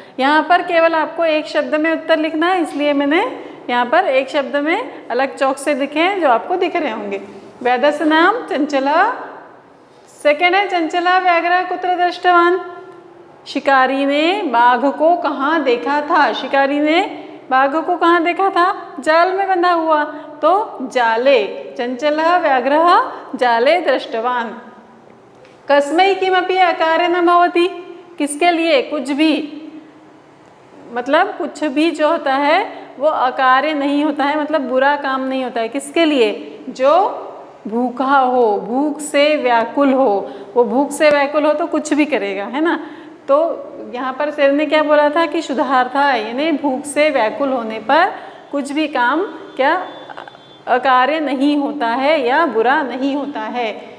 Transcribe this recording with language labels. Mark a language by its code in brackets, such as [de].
[hi] यहाँ पर केवल आपको एक शब्द में उत्तर लिखना है, इसलिए मैंने यहाँ पर एक शब्द में अलग चौक से लिखे हैं जो आपको दिख रहे होंगे। [sa] व्याधस्य नाम चंचलः। [hi] सेकेंड है [sa] चंचलः व्याघ्रः कुत्र दृष्टवान। [hi] शिकारी ने बाघ को कहाँ देखा था? शिकारी ने बाघ को कहाँ देखा था? जाल में बंधा हुआ, तो जाले। [sa] चंचलः व्याघ्रः जाले दृष्टवान। कस्मै किमपि अकार्य न भवति। [hi] किसके लिए? कुछ भी, मतलब कुछ भी जो होता है वो अकार्य नहीं होता है, मतलब बुरा काम नहीं होता है। किसके लिए? जो भूखा हो, भूख से व्याकुल हो। वो भूख से व्याकुल हो तो कुछ भी करेगा, है ना। तो यहाँ पर शेर ने क्या बोला था कि शुद्धार्था, यानी भूख से व्याकुल होने पर कुछ भी काम क्या अकार्य नहीं होता है या बुरा नहीं होता है।